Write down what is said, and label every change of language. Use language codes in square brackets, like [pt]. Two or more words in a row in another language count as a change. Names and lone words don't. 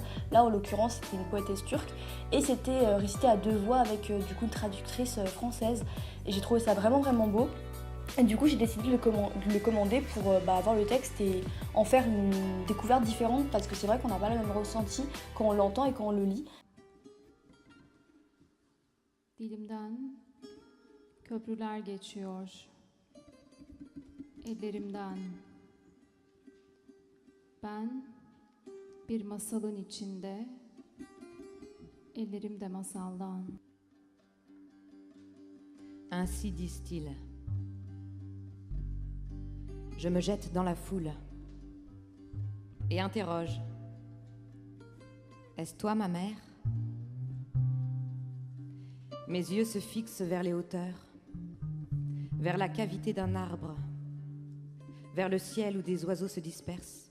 [fr] Là, en l'occurrence, c'était une poétesse turque et c'était récité à 2 voix avec du coup une traductrice française. Et j'ai trouvé ça vraiment beau. Et du coup, j'ai décidé de le commander pour avoir le texte et en faire une découverte différente parce que c'est vrai qu'on n'a pas le même ressenti quand on l'entend et quand on le lit. [tr] Dilimden köprüler geçiyor. Ellerimden. Ben bir masalın içinde. Ellerim de masaldan. [fr] Ainsi disent-ils. Je me jette dans la foule et interroge. Est-ce toi ma mère? Mes yeux se fixent vers les hauteurs, vers la cavité d'un arbre, vers le ciel où des oiseaux se dispersent.